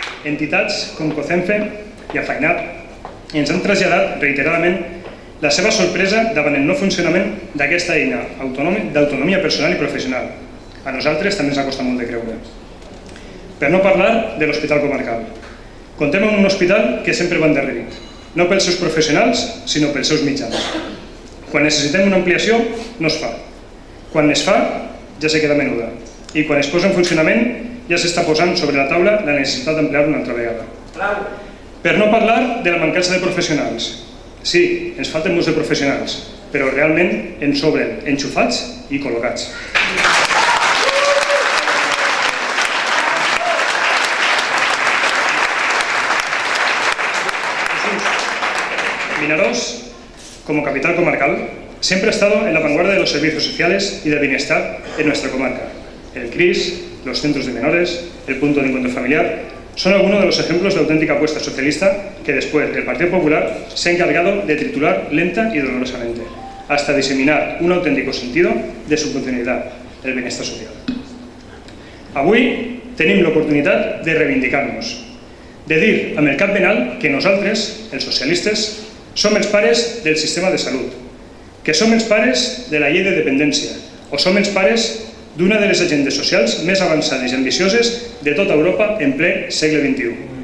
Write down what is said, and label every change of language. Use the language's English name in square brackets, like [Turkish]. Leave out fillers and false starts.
[Catalan] Entitats com COCENFE i AFAINAP ens han traslladat reiteradament la seva sorpresa davant el no funcionament d'aquesta eina d'autonomia personal i professional. A nosaltres també ens ha costat molt de creure. Per no parlar de l'Hospital Comarcal. Contem amb un hospital que sempre va endarrerit, no pels seus professionals, sinó pels seus mitjans. Quan necessitem una ampliació, no es fa. Quan es fa, ja se queda menuda. I quan es posa en funcionament, ja s'està posant sobre la taula la necessitat d'ampliar una altra vegada. Per no parlar de la mancança de professionals. Sí, ens falten molts de professionals, però realment ens sobren enxufats i col·locats. [Spanish] Vinaròs, como capital comarcal, siempre ha estado en la vanguardia de los servicios sociales y del bienestar en nuestra comarca. El CRIS, los centros de menores, el punto de encuentro familiar, son algunos de los ejemplos de auténtica apuesta socialista que después el Partido Popular se ha encargado de triturar lenta y dolorosamente, hasta diseminar un auténtico sentido de su continuidad, el bienestar social. [Catalan] Avui tenim l'oportunitat de reivindicar-nos, de dir amb el cap ben alt que nosaltres, els socialistes, som els pares del sistema de salut, que som els pares de la llei de dependència o som els pares d'una de les agendes socials més avançades i ambicioses de tota Europa en ple segle XXI.